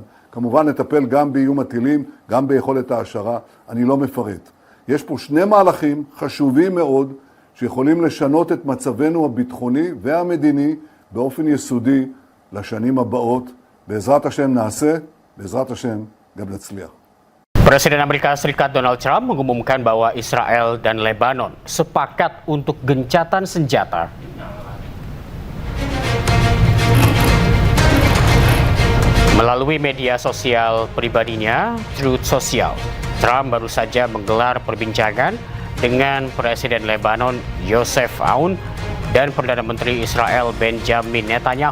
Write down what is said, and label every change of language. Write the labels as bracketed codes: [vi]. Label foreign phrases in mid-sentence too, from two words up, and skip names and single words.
[he] כמובן נטפל גם באיום הטילים, גם ביכולת העשרה, אני לא מפרט. יש פה שני מהלכים חשובים מאוד, שיכולים לשנות את מצבנו הביטחוני והמדיני באופן יסודי לשנים הבאות. בעזרת השם נעשה, בעזרת השם גם נצליח. [id] Presiden Amerika Serikat Donald Trump mengumumkan bahwa Israel dan Lebanon sepakat untuk gencatan senjata. Melalui media sosial pribadinya, Truth Social, Trump baru saja menggelar perbincangan dengan Presiden Lebanon Yosef Aoun dan Perdana Menteri Israel Benjamin Netanyahu.